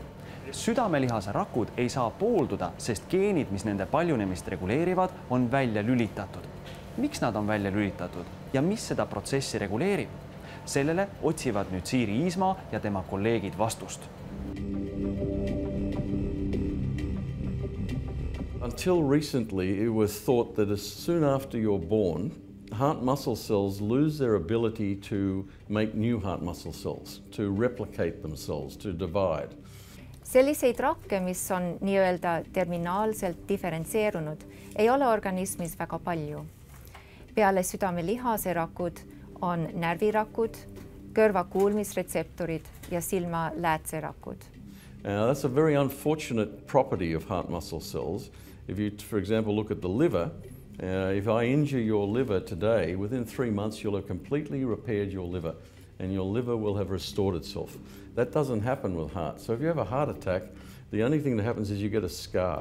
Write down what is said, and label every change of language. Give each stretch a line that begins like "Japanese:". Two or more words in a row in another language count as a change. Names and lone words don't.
Estonian: Südamelihase rakud ei saa poolduda, sest geenid, mis nende paljunemist reguleerivad, on välja lülitatud. Miks nad on välja lülitatud ja mis seda protsessi reguleerib? Sellele otsivad nüüd Siiri Iismaa ja tema kolleegid vastust.
English: Until recently, it was thought that as soon after you're born, heart muscle cells lose their ability to make new heart muscle cells, to replicate themselves, to divide.
Estonian: Selliseid rakke, mis on nii-öelda terminaalselt diferentseerunud, ei ole organismis väga palju. Peale südame lihaserakud on närvirakud, kõrvakuulmisretseptorid ja silma läätserakud.
English: That's a very unfortunate property of heart muscle cells. If you, for example, look at the liver, if I injure your liver today, within 3 months you'll have completely repaired your liver and your liver will have restored itself. That doesn't happen with heart. So if you have a heart attack, the only thing that happens is you get a scar.